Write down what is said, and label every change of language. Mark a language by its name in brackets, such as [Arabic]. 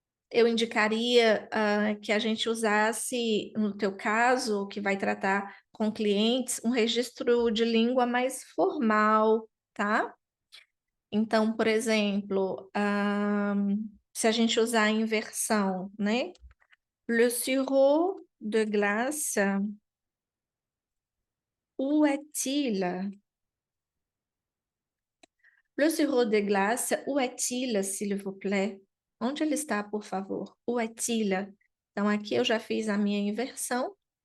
[Portuguese] Eu indicaria que a gente usasse, no teu caso, que vai tratar com clientes, um registro de língua mais formal, tá? Então, por exemplo, se a gente usar a inversão, né? [French] Le sirop de glace, où est-il? Le sirop de glace, où est-il, s'il vous plaît? [Portuguese] Onde ele está, por favor? [French] Où est-il? [Portuguese] Então, aqui eu já fiz a minha inversão.